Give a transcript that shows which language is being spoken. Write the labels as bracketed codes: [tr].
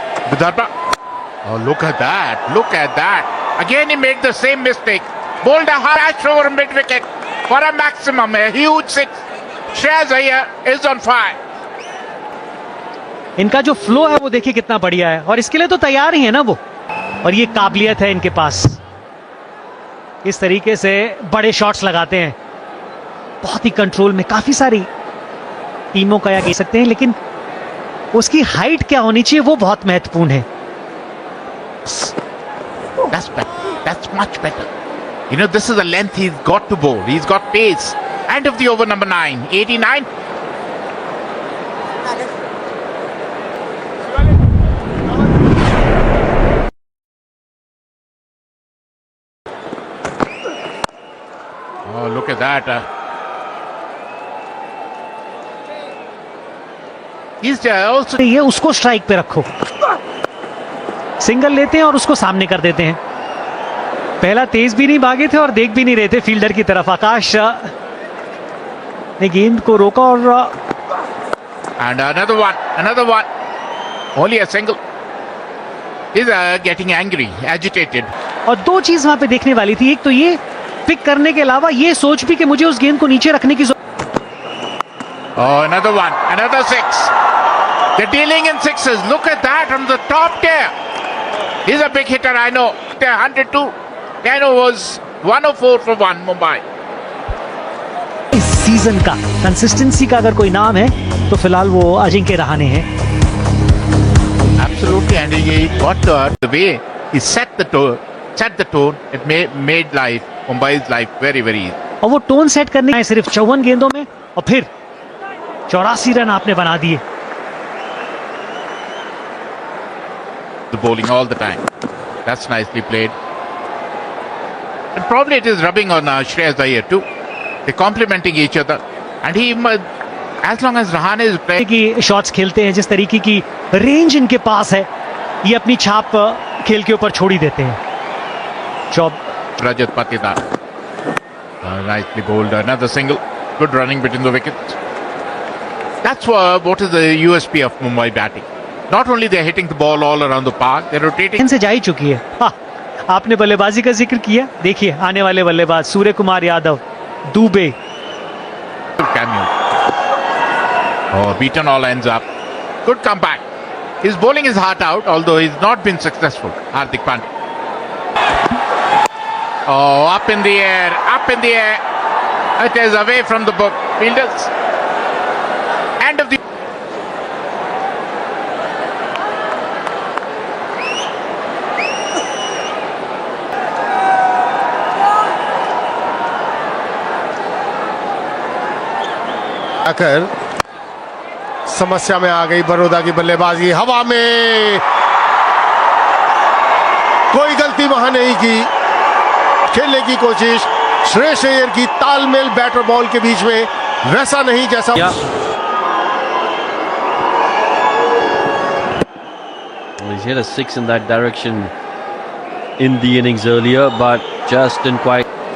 [en] Vidarbha. Oh, look at that. Look at that. Again, he made the same mistake. Bowled a harsh over mid-wicket for a maximum, a huge six. Shreyas Iyer is on fire. [hi] इनका जो flow है वो देखिए कितना बढ़िया है और इसके लिए तो तैयार ही है ना वो, और ये काबिलियत है इनके पास, इस तरीके से बड़े शॉट्स लगाते हैं, बहुत ही कंट्रोल में। काफी सारी टीमों का या कह सकते हैं, लेकिन उसकी हाइट क्या होनी चाहिए वो बहुत महत्वपूर्ण है। [en] That's better. That's much better. You know, this is the length he's got to bowl. He's got pace. End of the over number 9. 89. Oh, look at that. He's also... [hi] ये उसको स्ट्राइक पे रखो, सिंगल लेते हैं और उसको सामने कर देते हैं। पहला तेज भी नहीं भागे थे और देख भी नहीं रहे थे फील्डर की तरफ। आकाश ने गेंद को रोका और [en] And another one. Only a single. He's getting angry, agitated. और दो चीज वहां पे देखने वाली थी, एक तो ये पिक करने के अलावा ये सोच भी कि मुझे उस गेंद को नीचे रखने की Oh, another one. Another six. They're dealing in sixes. Look at that from the top tier. He's a big hitter, I know. 102. Kano was 104 for 1, Mumbai. [hi] इस सीजन का कंसिस्टेंसी का अगर कोई नाम है तो फिलहाल वो अजिंक्य रहाणे हैं। [en] Absolutely, and he got the way he set the tone. It made Mumbai's life very, very easy. [hi] और वो टोन सेट करने हैं सिर्फ 54 गेंदों में और फिर 84 रन आपने बना दिए। [en] The bowling all the time. That's nicely played. And probably it is rubbing on Shreyas Iyer too. They're complementing each other. And he, as long as Rahane is playing, [hi] की शॉट्स खेलते हैं, जिस तरीके की range इनके पास है, ये अपनी छाप खेल के ऊपर छोड़ ही देते हैं। [en] Job Rajat Patidar. Nicely bowled. Another single. Good running between the wickets. That's what is the USP of Mumbai batting. Not only they're hitting the ball all around the park, they're rotating. [hi] से जा ही चुकी है। हाँ, आपने बल्लेबाजी का जिक्र किया, देखिए आने वाले बल्लेबाज Surya Kumar Yadav, Dubey. [en] Cameo. Oh, beaten all ends up. Good comeback. He's bowling his heart out, although he's not been successful. Hardik Pandya. Oh, up in the air. It is away from the book. Fielders. End of the... [hi] आकर समस्या में आ गई बड़ौदा की बल्लेबाजी। हवा में कोई गलती वहां नहीं की, खेलने की कोशिश श्रेयस अय्यर की, तालमेल बैटर बॉल के बीच में वैसा नहीं जैसा [en] Yeah. Well, he's hit a 6 in that direction in the innings earlier, but just didn't quite.